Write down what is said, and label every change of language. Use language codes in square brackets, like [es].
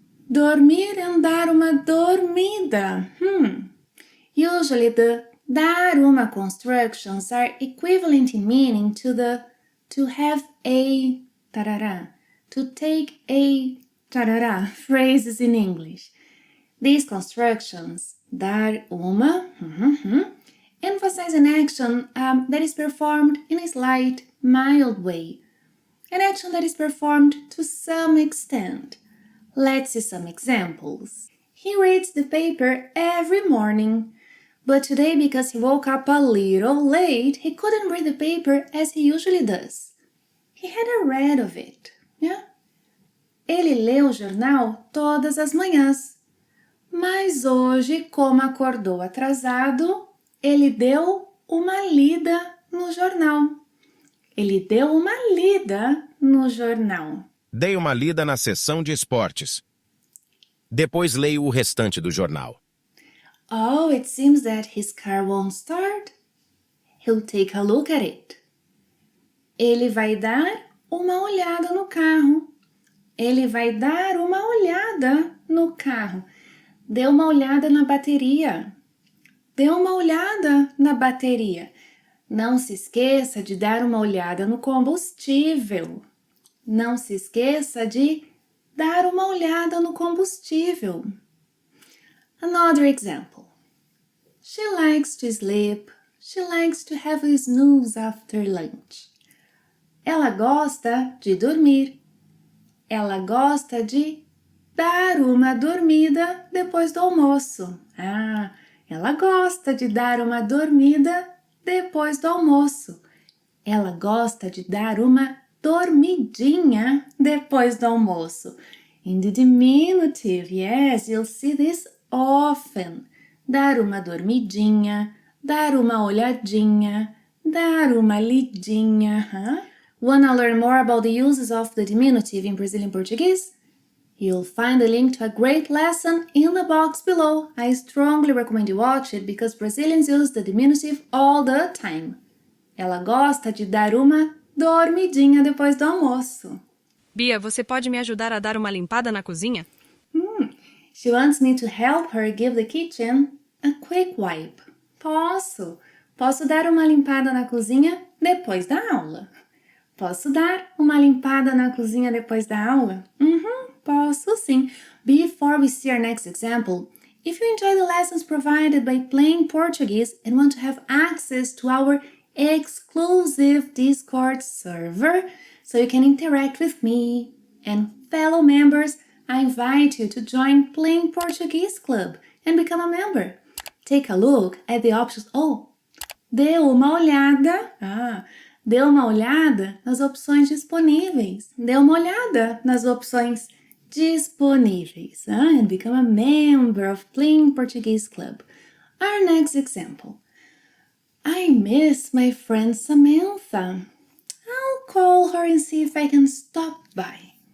[pt] Dormir and dar uma dormida. [en] Usually the dar uma constructions are equivalent in meaning to the to have a tarará, to take a tarará phrases in English. These constructions, dar uma, emphasize an action that is performed in a slight, mild way. An action that is performed to some extent. Let's see some examples. He reads the paper every morning, but today because he woke up a little late, he couldn't read the paper as he usually does. He had read of it, [pt] Ele lê o jornal todas as manhãs, mas hoje, como acordou atrasado, ele deu uma lida no jornal. Ele deu uma lida no jornal. Dei uma lida na seção de esportes. Depois leio o restante do jornal. [en] Oh, it seems that his car won't start. He'll take a look at it. [pt] Ele vai dar uma olhada no carro. Ele vai dar uma olhada no carro. Dê uma olhada na bateria. Dê uma olhada na bateria. Não se esqueça de dar uma olhada no combustível. Não se esqueça de dar uma olhada no combustível. [en] Another example. She likes to sleep. She likes to have a snooze after lunch. [pt] Ela gosta de dormir. Ela gosta de dar uma dormida depois do almoço. Ela gosta de dar uma dormida depois do almoço. Ela gosta de dar uma dormidinha depois do almoço. [en] In the diminutive, yes, you'll see this often. [pt] Dar uma dormidinha, dar uma olhadinha, dar uma lidinha. [en] Wanna learn more about the uses of the diminutive in Brazilian Portuguese? You'll find a link to a great lesson in the box below. I strongly recommend you watch it because Brazilians use the diminutive all the time. [pt] Ela gosta de dar uma dormidinha depois do almoço. Bia, você pode me ajudar a dar uma limpada na cozinha? [en] She wants me to help her give the kitchen a quick wipe. [pt] Posso. Posso dar uma limpada na cozinha depois da aula. Posso dar uma limpada na cozinha depois da aula? Posso sim. [en] Before we see our next example, if you enjoy the lessons provided by Plain Portuguese and want to have access to our exclusive Discord server so you can interact with me and fellow members, I invite you to join Plain Portuguese Club and become a member. Take a look at the options. [pt] Dê uma olhada. Dê uma olhada nas opções disponíveis. Dê uma olhada nas opções disponíveis. [en] And become a member of Plain Portuguese Club. Our next example. I miss my friend Samantha. I'll call her and see if I can stop by.